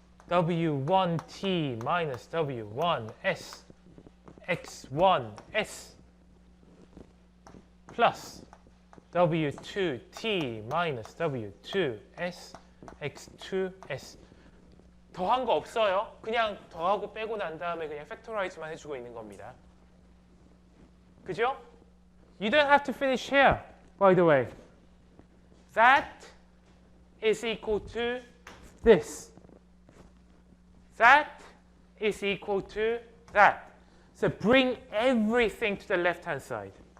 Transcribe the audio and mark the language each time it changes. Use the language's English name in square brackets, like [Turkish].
[English] W1t minus W1s x1s plus W2t minus W2s x2s [Korean] 더한 거 없어요. 그냥 더하고 빼고 난 다음에 그냥 팩토라이즈만 해주고 있는 겁니다. 그죠? [English] You don't have to finish here, by the way. That is equal to this. That is equal to that. So bring everything to the left-hand side.